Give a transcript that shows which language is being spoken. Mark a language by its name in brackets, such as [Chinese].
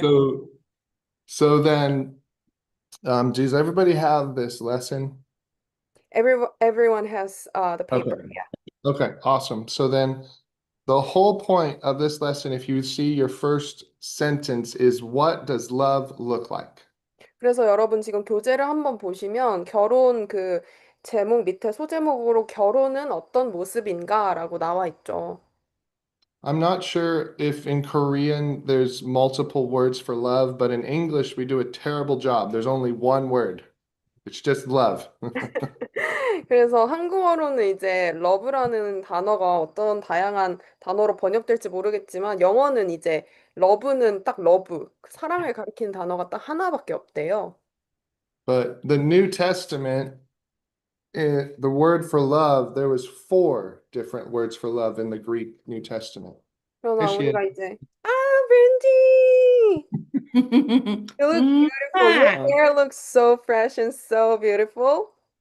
[English] so, so then, does everybody have this lesson? Everyone has the paper. Okay. Yeah. Okay, awesome. So then the whole point of this lesson, if you see your first sentence, is what does love look like? [Korean] 그래서 여러분 지금 교재를 한번 보시면 결혼 그 제목 밑에 소제목으로 결혼은 어떤 모습인가라고 나와 있죠. [English] I'm not sure if in Korean there's multiple words for love, but in English we do a terrible job. There's only one word. It's just love. [Korean] 그래서 한국어로는 이제 러브라는 단어가 어떤 다양한 단어로 번역될지 모르겠지만 영어는 이제 러브는 딱 러브, 그 사랑을 가리키는 단어가 딱 하나밖에 없대요. [English] But the New Testament, the word for love, there was four different words for love in the Greek New Testament. Here [Korean] 그러나 [English] she is. [Korean] 우리가 이제 [English] 브랜디! You look beautiful. Your Wow. hair looks so fresh and so beautiful.